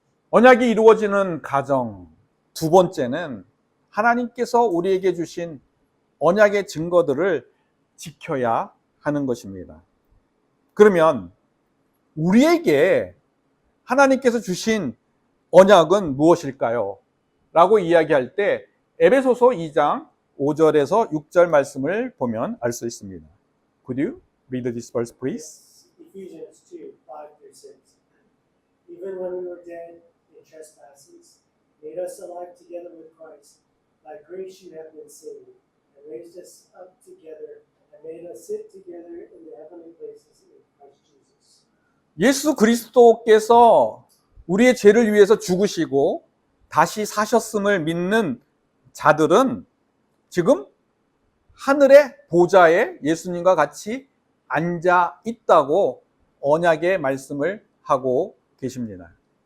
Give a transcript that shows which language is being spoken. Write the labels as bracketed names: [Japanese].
[Korean] 언약이 이루어지는 과정, 두 번째는 하나님께서 우리에게 주신 언약의 증거들을 지켜야 하는 것입니다. 그러면 우리에게 하나님께서 주신 언약은 무엇일까요? 라고 이야기할 때 에베소서 2장 5절에서 6절 말씀을 보면 알 수 있습니다. [English] Could you read this verse, please? Ephesians 2:5-6. Even when we were dead in trespasses, made us alive together with Christ. By grace you have been saved, and raised us up together, and made us sit together in the heavenly places in Christ Jesus. [Korean] 예수 그리스도께서 우리의 죄를 위해서 죽으시고 다시 사셨음을 믿는 자들은 지금 하늘의 보좌에 예수님과 같이 앉아 있다고 언약의 말씀을 하고 계십니다.